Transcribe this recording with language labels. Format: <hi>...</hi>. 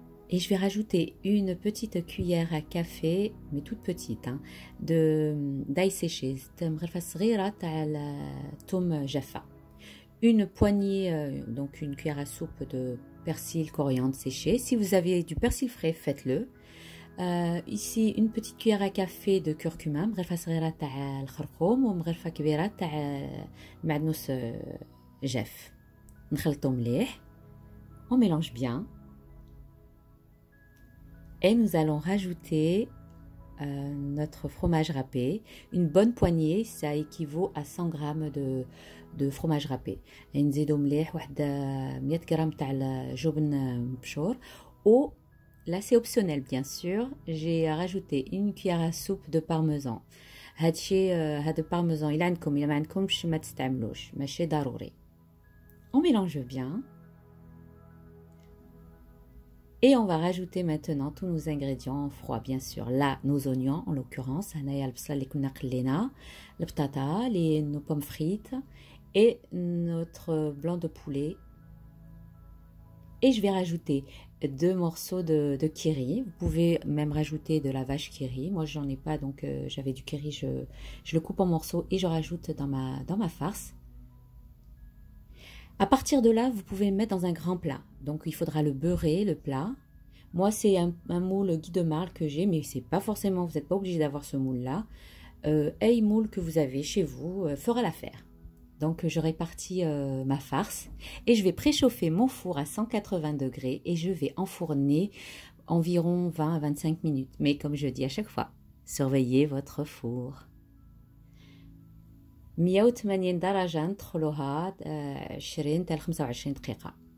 <fr>Et je vais rajouter une petite cuillère à café, mais toute petite, hein, d'ail séché, une poignée, donc une cuillère à soupe de persil, coriandre séché. Si vous avez du persil frais, faites-le. Ici une petite cuillère à café de curcuma,</fr> <ar>مغرفة صغيرة تاع الخرقوم ومغرفة كبيرة تاع معدنوس جاف. نخلطو مليح.</ar> <fr>On mélange bien. Et nous allons rajouter notre fromage râpé. Une bonne poignée, ça équivaut à 100 grammes de fromage râpé.</fr> <ar>نزيدو مليح واحد 100 غرام تاع الجبن مبشور.</ar> <fr>Ou là, c'est optionnel, bien sûr. J'ai rajouté une cuillère à soupe de parmesan.</fr> <ar>هاد parmesan, il عندكم إلا ما عندكمش ما تستعملوش ماشي ضروري.</ar> <fr>On mélange bien. Et on va rajouter maintenant tous nos ingrédients froids, bien sûr. Là, nos oignons, en l'occurrence,</fr> <ar>هنايا البصلة اللي كنا قلينا,</ar> <fr>البطاطا, nos pommes frites et notre blanc de poulet. Et je vais rajouter 2 morceaux de kiri. Vous pouvez même rajouter de la vache kiri. Moi, j'en ai pas, donc j'avais du kiri. Je le coupe en morceaux et je rajoute dans ma farce. À partir de là, vous pouvez le mettre dans un grand plat. Donc, il faudra le beurrer, le plat. Moi, c'est un moule Guy de Marle que j'ai, mais c'est pas forcément, vous n'êtes pas obligé d'avoir ce moule-là. Un moule que vous avez chez vous fera l'affaire. Donc, je répartis ma farce et je vais préchauffer mon four à 180 degrés et je vais enfourner environ 20 à 25 minutes. Mais comme je dis à chaque fois, surveillez votre four.</fr> <ar>180 درجة ندخلوها 20 حتى ل 25 دقيقة.</ar>